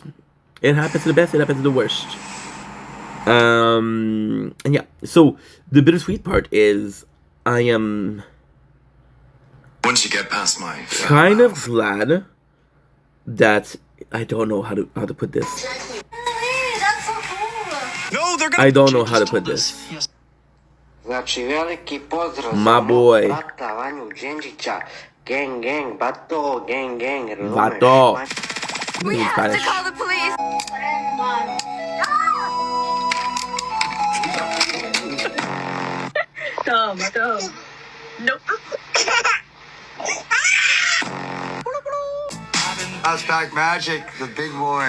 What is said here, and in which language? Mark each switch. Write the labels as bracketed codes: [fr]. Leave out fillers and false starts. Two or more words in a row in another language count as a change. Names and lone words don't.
[en] It happens to the best, it happens to the worst. And yeah, so the bittersweet part is I am Once you get past my kind of glad that I don't know how to put this. No, they're gonna I don't know how to put this. [sr] Znači, veliki pozdrav [en] My [sr] za [en] boy. [sr] mog brata Vanju Dženđića. [en] Gang, gang, bato, gang, gang, [sr] razumeš? Vato. [en] We In have Spanish. to call the police. Tom. Nope. House back magic, the big boy.